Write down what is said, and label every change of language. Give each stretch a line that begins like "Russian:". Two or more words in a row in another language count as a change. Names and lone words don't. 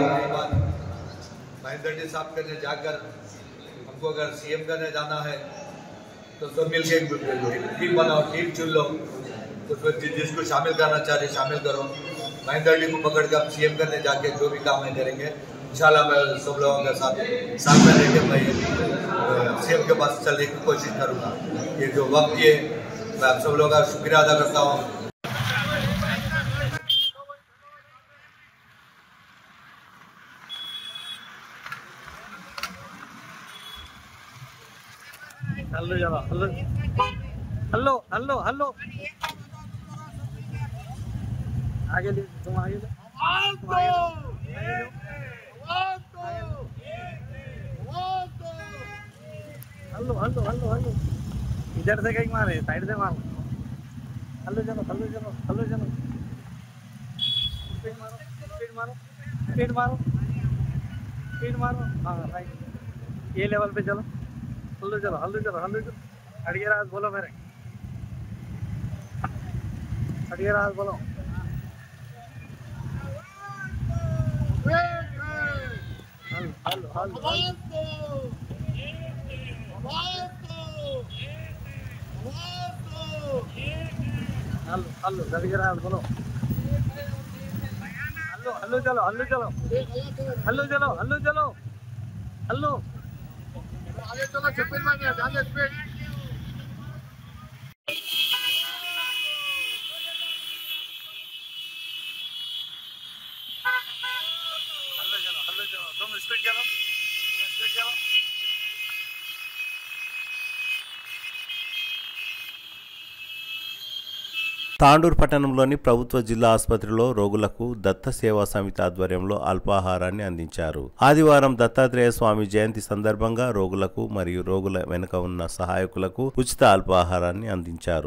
Hindi: एक बात महेंद्र जी साहब करने जाकर हमको अगर सीएम करने जाना है तो सब मिल के टीम बनाओ, टीम चुन लो, उसमें जिसको शामिल करना चाह रहे शामिल करो। महेंद्र जी को पकड़ कर सीएम करने जाके जो भी काम है करेंगे इंशाल्लाह। मैं सब लोगों के साथ में लेके मैं सीएम के पास चलने की कोशिश करूँगा। ये जो वक्त ये मैं आप सब लोगों का शुक्रिया अदा करता हूँ। हल्लो चलो, हल्लो हल्लो हल्लो हल्लो आगे ले, तुम आगे ले, हल्लो हल्लो हल्लो हल्लो इधर से कहीं मारे, साइड से मारो। हल्लो चलो, हल्लो चलो, हल्लो चलो, स्पीड मारो, स्पीड मारो, स्पीड मारो, स्पीड मारो। हाँ राइट, ये लेवल पे चलो। हल्लो चलो, हल्लो चलो, हल्लो चलो। अड़िए राज बोलो मेरे, अड़िए राज बोलो। हल्लो हल्लो हल्लो हल्लो अड़िए राज बोलो। हल्लो हल्लो चलो, हल्लो चलो, हल्लो चलो, हल्लो चलो, हल्लो आगे चलो। स्पीड में ध्यान स्पीड। हल्लो चलो, हल्लो चलो, तुम स्पीड चलो, स्पीड चलो।
Telugu: తాండూరు పట్టణంలోని ప్రభుత్వ జిల్లా ఆసుపత్రిలో రోగులకు దత్త సేవా సమితి ఆధ్వర్యంలో అల్పాహారాన్ని అందించారు. ఆదివారం దత్తాత్రేయ స్వామి జయంతి సందర్భంగా రోగులకు మరియు రోగుల వెనుక ఉన్న సహాయకులకు ఉచిత అల్పాహారాన్ని అందించారు.